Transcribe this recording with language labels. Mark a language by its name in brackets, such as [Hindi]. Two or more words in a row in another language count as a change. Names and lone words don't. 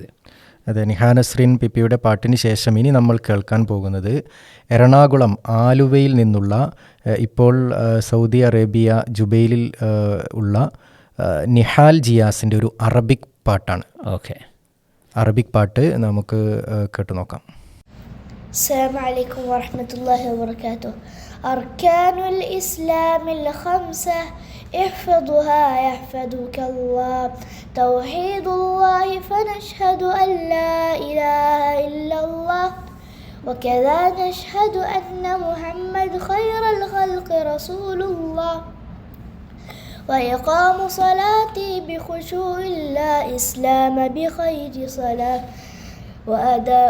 [Malayalam] അതെ, നിഹാ നസ്രീൻ പി പിയുടെ പാട്ടിന് ശേഷം ഇനി നമ്മൾ കേൾക്കാൻ പോകുന്നത് എറണാകുളം ആലുവയിൽ നിന്നുള്ള, ഇപ്പോൾ സൗദി അറേബ്യ ജുബൈലിൽ ഉള്ള നിഹാൽ ജിയാസിൻ്റെ ഒരു അറബിക് പാട്ടാണ്. ഓക്കെ, അറബിക് പാട്ട് നമുക്ക് കേട്ടു നോക്കാം. [Arabic] السلام عليكم ورحمة الله وبركاته. أركان الإسلام خمس احفظها يحفظك الله توحيد الله فنشهد أن لا إله إلا الله وكذا نشهد أن محمد خير الخلق رسول الله وإقام صلاتي بخشوع لا إسلام بخير صلاة وأداء